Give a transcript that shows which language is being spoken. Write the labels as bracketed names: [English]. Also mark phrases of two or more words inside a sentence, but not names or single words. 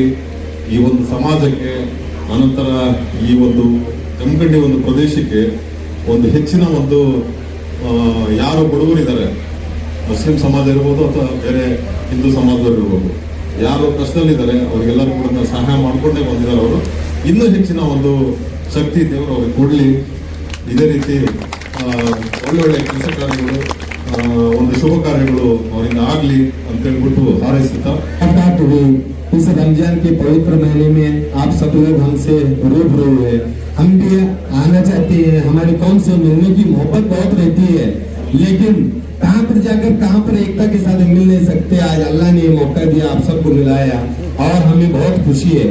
[Kannada] ಈ ಒಂದು ಸಮಾಜಕ್ಕೆ, ಅನಂತರ ಈ ಒಂದು ಜಮಖಂಡಿ ಒಂದು ಪ್ರದೇಶಕ್ಕೆ ಒಂದು ಹೆಚ್ಚಿನ ಒಂದು ಯಾರು ಬಡವರಿದ್ದಾರೆ, ಮುಸ್ಲಿಂ ಸಮಾಜ ಇರ್ಬೋದು ಅಥವಾ ಬೇರೆ ಹಿಂದೂ ಸಮಾಜದವರು ಇರ್ಬೋದು, ಯಾರು ಕಷ್ಟದಲ್ಲಿದ್ದಾರೆ ಅವರಿಗೆಲ್ಲರೂ ಕೂಡ ಸಹಾಯ ಮಾಡಿಕೊಂಡೇ ಬಂದಿದ್ದಾರೆ. ಅವರು ಇನ್ನೂ ಹೆಚ್ಚಿನ ಒಂದು ಶಕ್ತಿ ದೇವರು ಅವ್ರಿಗೆ ಕೊಡಲಿ. ಇದೇ ರೀತಿ ಒಳ್ಳೊಳ್ಳೆ ಕೆಲಸ ಕಾರ್ಯಗಳು, ಒಂದು ಶುಭ ಕಾರ್ಯಗಳು ಅವರಿಂದ ಆಗಲಿ ಅಂತ ಹೇಳ್ಬಿಟ್ಟು ಹಾರೈಸುತ್ತಾ, [Hindi] इस रमजान के पवित्र महीने में आप सब लोग हमसे रूबरू हुए, हम भी आना चाहते हैं. हमारी कौन से मिलने की मोहब्बत बहुत रहती है, लेकिन कहाँ पर जाकर कहाँ पर एकता के साथ मिल नहीं सकते. आज अल्लाह ने मौका दिया, आप सबको मिलाया और हमें बहुत खुशी है.